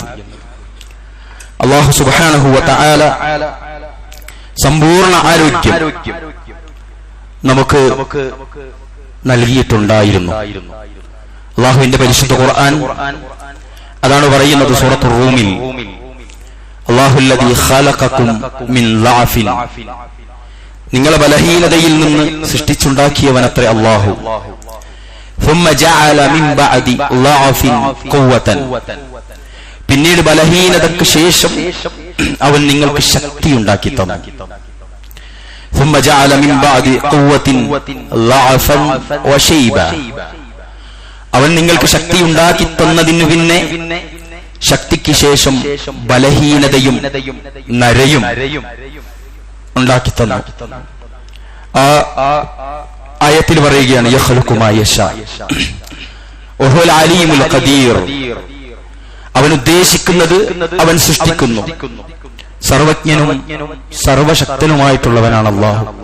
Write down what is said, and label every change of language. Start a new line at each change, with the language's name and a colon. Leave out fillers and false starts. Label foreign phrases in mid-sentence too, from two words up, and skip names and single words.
Malayalam: അല്ലാഹു
Arabic: سبحانه وتعالى
Malayalam: സമ്പൂർണ്ണ ആരോഗ്യം നമുക്ക് നൽകിയിട്ടുണ്ടായിരുന്നു. അല്ലാഹുവിന്റെ പരിശുദ്ധ ഖുർആൻ അതാണ് പറയുന്നത് സൂറത്തുർ റൂമിൽ,
Arabic: الله الذي خلقكم من ضعف,
Malayalam: നിങ്ങളെ ബലഹീനതയിൽ നിന്ന് സൃഷ്ടിച്ചുണ്ടാക്കിയവനത്രേ അല്ലാഹു.
Arabic: ثم جعل من بعد ضعف قوة,
Malayalam: പിന്നീട് ബലഹീനതയ്ക്ക് ശേഷം അവൻ നിങ്ങൾക്ക് ശക്തി ഉണ്ടാക്കി തന്നു.
Arabic: ثم جعل من بعد قوة ضعفا وشيبا,
Malayalam: അവൻ നിങ്ങൾക്ക് ശക്തി ഉണ്ടാക്കി തന്നതിനു പിന്നെ ശക്തിക്ക് ശേഷം ബലഹീനതയും നരയും ഉണ്ടാക്കി തന്നു. ആ ആയത്തിൽ പറയുകയാണ്
Arabic: يخلق ما يشاء وهو العليم القدير,
Malayalam: അവൻ ഉദ്ദേശിക്കുന്നത് അവൻ സൃഷ്ടിക്കുന്നു, സർവജ്ഞനും സർവശക്തനുമായിട്ടുള്ളവനാണ് അല്ലാഹു.